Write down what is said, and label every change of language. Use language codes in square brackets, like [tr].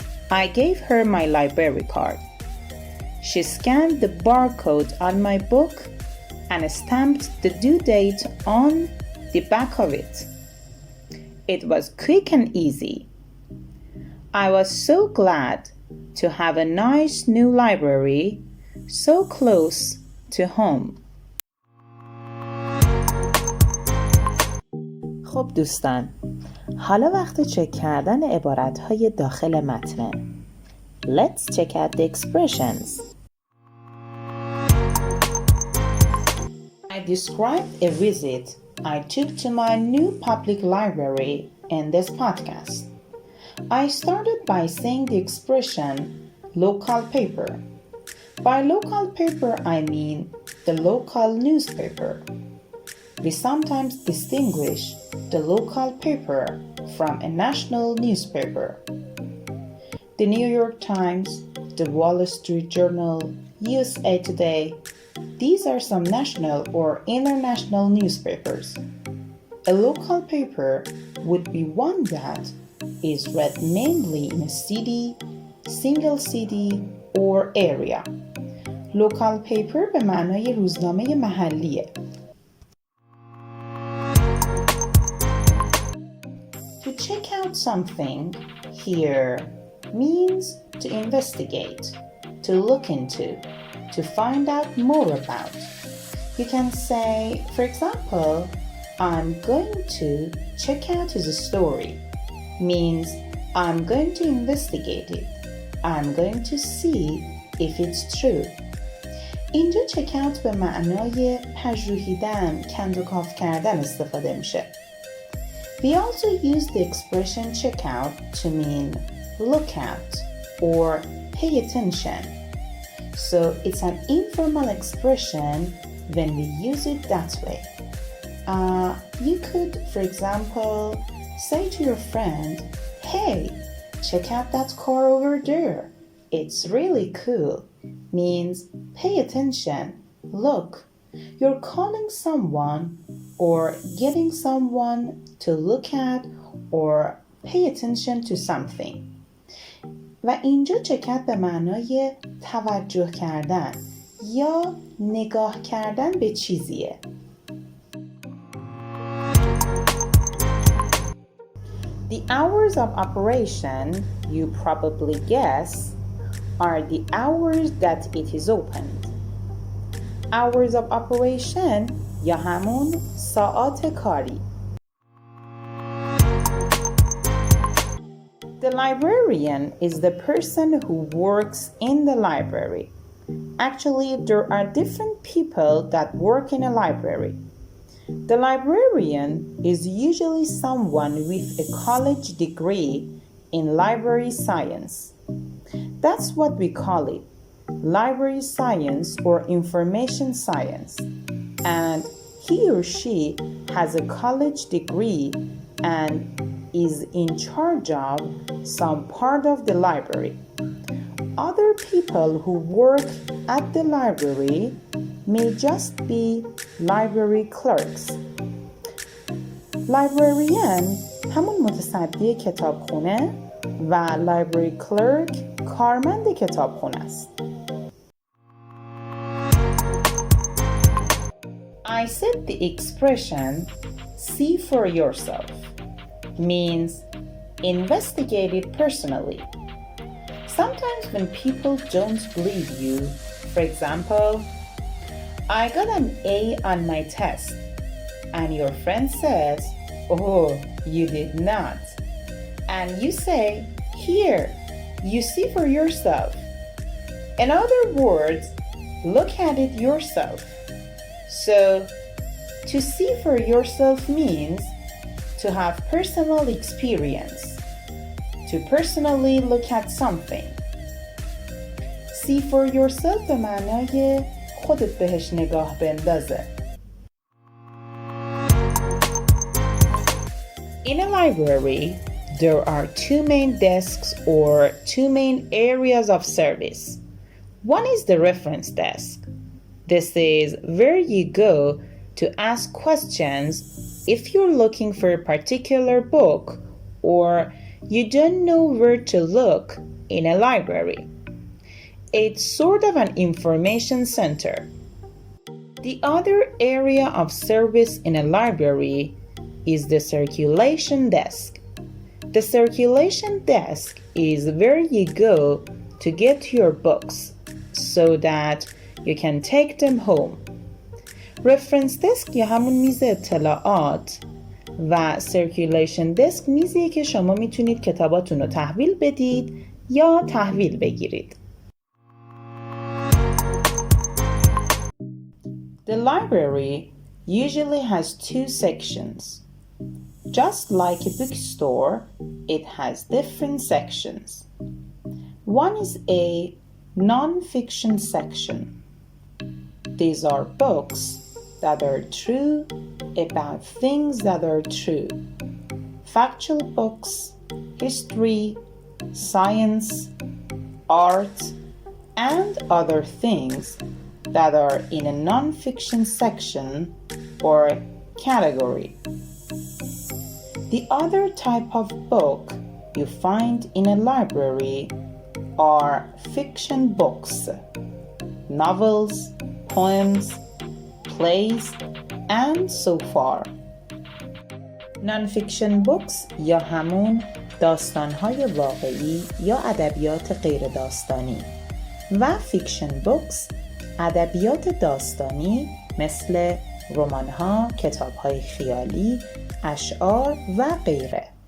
[en] I gave her my library card. She scanned the barcode on my book and stamped the due date on the back of it. It was quick and easy. I was so glad to have a nice new library so close to home. [fa] خب دوستان، حالا وقت چک کردن عبارت‌های داخل متن. [en] Let's check out the expressions. I described a visit I took to my new public library in this podcast. I started by saying the expression local paper. By local paper, I mean the local newspaper. We sometimes distinguish the local paper from a national newspaper. The New York Times, the Wall Street Journal, USA Today, these are some national or international newspapers. A local paper would be one that is read mainly in a city, single city, or area. Local paper [fa] به معنای روزنامه محلیه. [en] To check out something here means to investigate, to look into, to find out more about. You can say, for example, I'm going to check out his story. Means I'm going to investigate it. I'm going to see if it's true. [fa] اینجا [en] check out [fa] به معنای پژوهیدن، کند و کاف کردن استفاده میشه. [en] We also use the expression check out to mean look at or pay attention. So it's an informal expression when we use it that way. You could, for example, say to your friend, hey, check out that car over there. It's really cool. Means pay attention, look. You're calling someone or getting someone to look at or pay attention to something. [fa] و اینجا چکت به معنای توجه کردن یا نگاه کردن به چیزیه. [en] The hours of operation, you probably guess, are the hours that it is opened. Hours of operation [fa] یا همون ساعات کاری. [en] The librarian is the person who works in the library. Actually, there are different people that work in a library. The librarian is usually someone with a college degree in library science. That's what we call it, library science or information science. And he or she has a college degree and is in charge of some part of the library. Other people who work at the library may just be library clerks. [fa] Librarian همون متصدی کتابخانه و [en] library clerk [fa] کارمند کتابخانه است. [en] I said the expression see for yourself means investigate it personally. Sometimes when people don't believe you, for example, I got an A on my test, and your friend says, oh, you did not. And you say, here, you see for yourself. In other words, look at it yourself. So, to see for yourself means to have personal experience, to personally look at something. See for yourself [fa] به معنای خودت بهش نگاه بندازه. [en] In a library, there are two main desks or two main areas of service. One is the reference desk. This is where you go to ask questions if you're looking for a particular book or you don't know where to look in a library. It's sort of an information center. The other area of service in a library is the circulation desk. The circulation desk is where you go to get your books so that you can take them home. Reference desk یا همون میز اطلاعات و circulation desk میزیه که شما میتونید کتاباتون رو تحویل بدید یا تحویل بگیرید. The library usually has two sections. Just like a bookstore, it has different sections. One is a non-fiction section. These are books that are true about things that are true. Factual books, history, science, art, and other things that are in a non-fiction section or category. The other type of book you find in a library are fiction books, novels, poems, plays, and so far. Non-fiction books [fa] یا همون داستان‌های واقعی یا ادبیات غیر داستانی و [en] fiction books [fa] ادبیات داستانی مثل رمان‌ها، کتاب‌های خیالی، اشعار و غیره.